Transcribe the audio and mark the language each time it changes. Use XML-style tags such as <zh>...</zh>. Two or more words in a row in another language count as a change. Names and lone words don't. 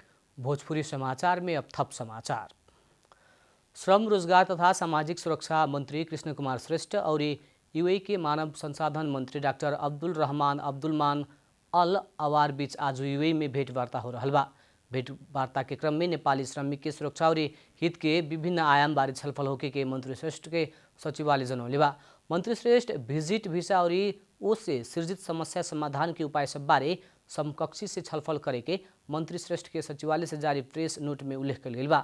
<bho>भोजपुरी समाचार में अब थप समाचार। श्रम रोजगार तथा सामाजिक सुरक्षा मंत्री कृष्ण कुमार श्रेष्ठ और यूएई के मानव संसाधन मंत्री डॉक्टर अब्दुल रहमान अब्दुलमान अल अवार बीच आज यूएई में भेंटवार्ता हो रहा बा। भेंटवार्ता के क्रम में नेपाली श्रमिक के सुरक्षा और हित के विभिन्न आयाम बारे छलफल होके के मंत्री श्रेष्ठ के सचिवालय जनौले बा। मंत्री श्रेष्ठ विजिट वीसा और ओसे सृजित समस्या समाधान के उपाय सब बारे समकक्षी से छलफल करे के मंत्री श्रेष्ठ के सचिवालय से जारी प्रेस नोट में उल्लेख कल गई बा।</bho>